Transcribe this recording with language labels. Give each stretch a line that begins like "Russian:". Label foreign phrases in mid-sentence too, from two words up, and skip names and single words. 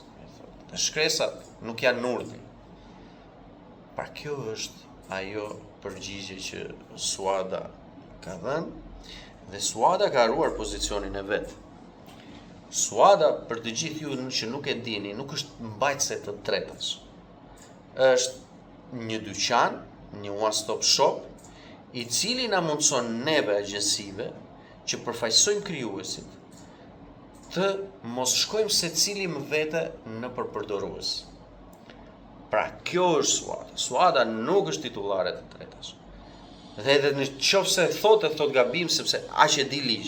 Albanian: Shkresat nuk janë urdhë. Pra kjo është ajo përgjigje që SUADA ka dhënë dhe SUADA ka haruar pozicionin e vet. SUADA, për të gjithë ju që nuk e dini, nuk është mbajtëse të drejtash. Është një dyqan, një
English: one-stop shop,
Albanian: i cili na mundson neve agjensive që përfaqësojmë krijuesit të mos shkojmë secili më vete në përpërdorues. Pra kjo është SUADA. SUADA nuk është titullare të drejtash. Dhe edhe në qofse thot gabim sepse aq e di ligji.